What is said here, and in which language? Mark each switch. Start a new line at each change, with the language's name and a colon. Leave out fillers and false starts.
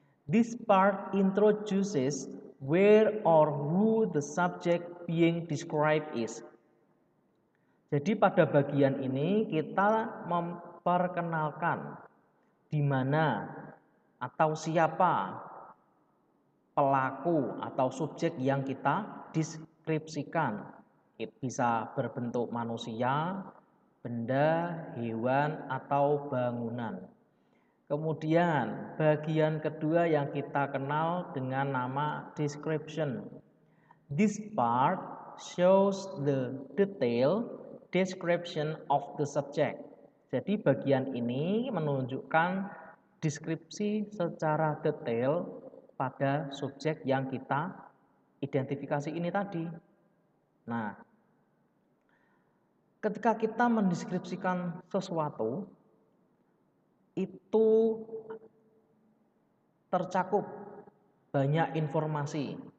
English: This part introduces where or who the subject being described is.
Indonesian: Jadi pada bagian ini kita memperkenalkan di mana atau siapa pelaku atau subjek yang kita deskripsikan. mendeskripsikan. Bisa berbentuk manusia, benda, hewan, atau bangunan. Kemudian bagian kedua yang kita kenal dengan nama description.
English: This part shows the detailed description of the subject.
Indonesian: Jadi bagian ini menunjukkan deskripsi secara detail pada subjek yang kita identifikasi ini tadi. Nah, ketika kita mendeskripsikan sesuatu, itu tercakup banyak informasi.